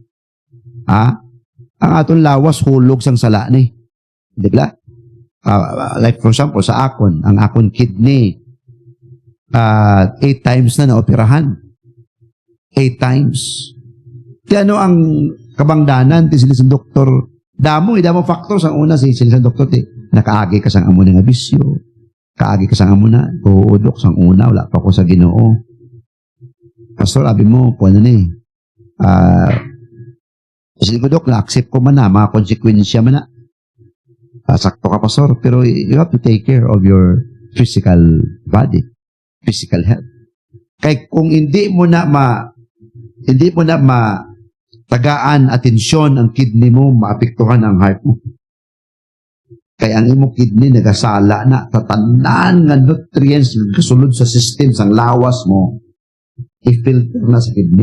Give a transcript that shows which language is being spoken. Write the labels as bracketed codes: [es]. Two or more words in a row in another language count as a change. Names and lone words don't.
[hil] Ang aton lawas hulog sang sala ni. Di ba? [en] Like for example, [hil] sa akon, ang akon kidney, 8 times na naoperahan. 8 times. Ti ano ang kabangdanan, ti sila sa doktor, damo factors. Ang una, sila sa doktor, nakaagi ka sang amo nga bisyo, kaagi ka sang amo na, uudok sang una, wala pa ko sa Ginoo. Pastor, abi mo, kung ano ni, sila ko, Dok, na-accept ko man na, mga konsekwensya man na. Sakto ka, [en] Pastor, pero you have to take care of your physical body, physical health. [hil] Kaya kung hindi mo na tagaan, atensyon ang kidney mo, maapektuhan ang heart mo. Kaya ang imong kidney nagasala na, tatanan nga nutrients kasulod sa system, sang lawas mo, i-filter na sa kidney.